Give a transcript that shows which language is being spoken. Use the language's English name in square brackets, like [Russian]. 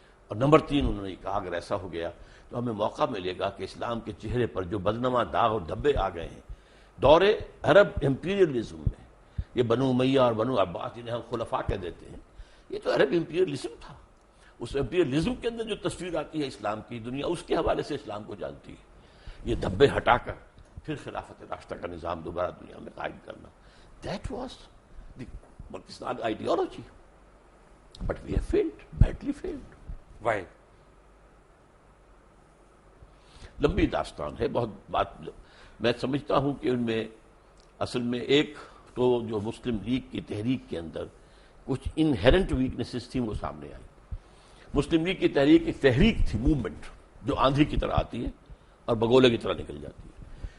[Urdu] اور نمبر 3، انہوں نے کہا اگر ایسا ہو گیا تو ہمیں موقع ملے گا کہ اسلام کے چہرے پر جو بدنما داغ اور دھبے آ گئے ہیں دور عرب امپیریلزم میں، یہ بنو امیہ اور بنو عباس جنہیں ہم خلفاء کہہ دیتے ہیں، یہ تو عرب امپیریلزم تھا. اس امپیریلزم کے اندر جو تصویر آتی ہے اسلام کی، دنیا اس کے حوالے سے اسلام کو جانتی ہے. یہ دھبے ہٹا کر پھر خلافت راشدہ کا نظام دوبارہ دنیا میں قائم کرنا، [English] That was but it's not ideology. But we have failed, badly failed. Why? [Urdu] لمبی داستان ہے، بہت بات میں سمجھتا ہوں کہ ان میں اصل میں ایک تو جو مسلم لیگ کی تحریک کے اندر کچھ انہیرنٹ ویکنیسز تھیں وہ سامنے آئی. مسلم لیگ کی تحریک ایک تحریک تھی، موومنٹ جو آندھی کی طرح آتی ہے اور بگولے کی طرح نکل جاتی ہے.